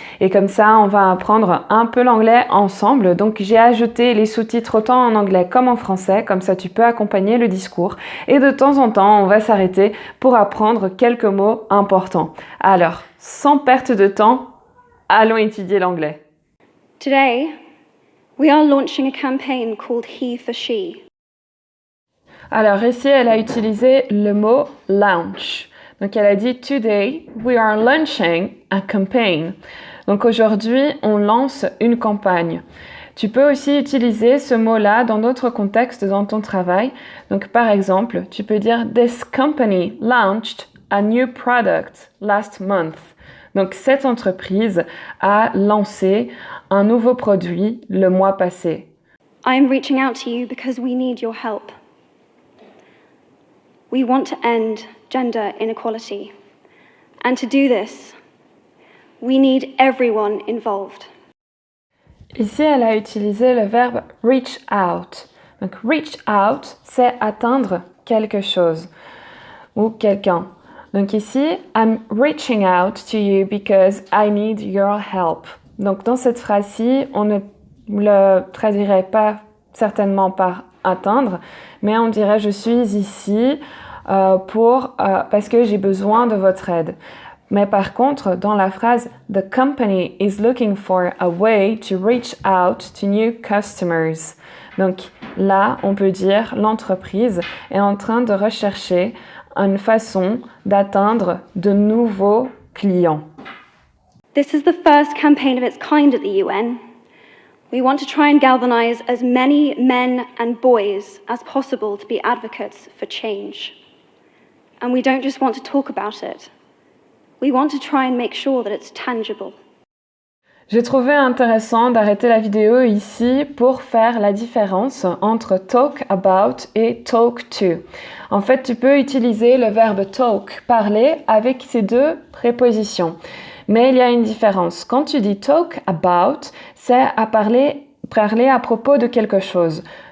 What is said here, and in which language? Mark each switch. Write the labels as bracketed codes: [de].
[fr] Et comme ça, on va apprendre un peu l'anglais ensemble. Donc, j'ai ajouté les sous-titres autant en anglais comme en français. Comme ça, tu peux accompagner le discours. Et de temps en temps, on va s'arrêter pour apprendre quelques mots importants. Alors, sans perte de temps, allons étudier l'anglais. [en] Today, we are launching a campaign called He for She. [fr] Alors ici, elle a utilisé le mot launch. Donc elle a dit [en] Today, we are launching a campaign. [fr] Donc aujourd'hui, on lance une campagne. Tu peux aussi utiliser ce mot-là dans d'autres contextes dans ton travail. Donc par exemple, tu peux dire [en] This company launched a new product last month. [fr] Donc cette entreprise a lancé un nouveau produit le mois passé. [en] I am reaching out to you because we need your help. We want to end gender inequality. And to do this, we need everyone involved. [fr] Ici, elle a utilisé le verbe reach out. Donc, reach out, c'est atteindre quelque chose ou quelqu'un. Donc ici, [en] I'm reaching out to you because I need your help. [fr] Donc, dans cette phrase-ci, on ne le traduirait pas certainement par atteindre, mais on dirait je suis ici parce que j'ai besoin de votre aide. Mais par contre, dans la phrase [en] The company is looking for a way to reach out to new customers. [fr] Donc là, on peut dire l'entreprise est en train de rechercher une façon d'atteindre de nouveaux clients. [en] This is the first campaign of its kind at the UN. We want to try and galvanize as many men and boys as possible to be advocates for change. And we don't just want to talk about it. We want to try and make sure that it's tangible. [fr] J'ai trouvé intéressant d'arrêter la vidéo ici pour faire la différence entre talk about et talk to. En fait, tu peux utiliser le verbe talk, parler, avec ces deux prépositions. Mais il y a une différence. Quand tu dis talk about, c'est à parler à propos de quelque chose.